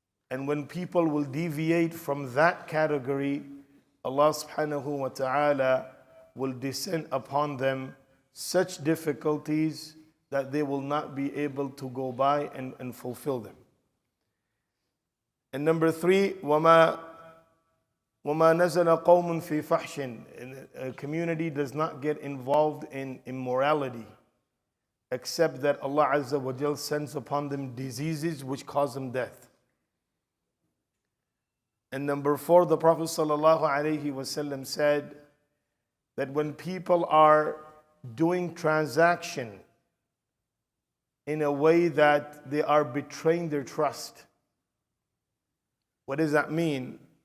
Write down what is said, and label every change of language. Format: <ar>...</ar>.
<en>And when people will deviate from that category, Allah subhanahu wa ta'ala will descend upon them such difficulties that they will not be able to go by and fulfill them. And number three,</en> <ar>وَمَا نَزَلَ قَوْمٌ فِي فَحْشٍ.</ar> <en>A community does not get involved in immorality except that Allah Azza wa Jal sends upon them diseases which cause them death. And number four, the Prophet sallallahu alaihi wasallam said that when people are doing transaction in a way that they are betraying their trust. What does that mean?</en>